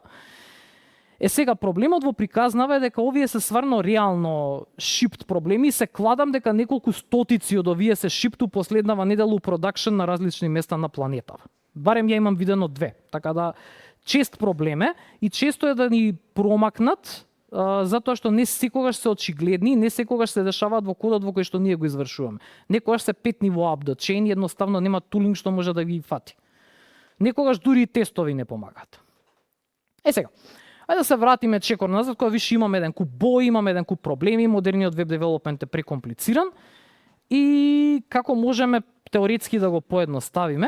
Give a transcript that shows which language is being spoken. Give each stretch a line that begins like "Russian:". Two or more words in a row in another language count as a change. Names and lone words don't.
Macedonian: Сега проблемот во приказнава е дека овие се сварно реално shipped проблеми и се кладам дека неколку стотици од овие се shipped последнава недела у продакшн на различни места на планетава. Барем ја имам видено 2. Така да чест проблем е и често е да ни промакнат затоа што не секогаш се очигледни, не секогаш се дешаваат во кодот во кој што ние го извршуваме. Некогаш се 5 ниво
English: up the chain,
Macedonian: едноставно нема тулинг што може да ги фати. Некогаш дури и тестови не помагаат. Сега, ајде да се вратиме чекор назад, кога више имаме еден куп бои, имаме еден куп проблеми, модерниот
English: web development
Macedonian: е прекомплициран и како можеме теоретски да го поедноставиме.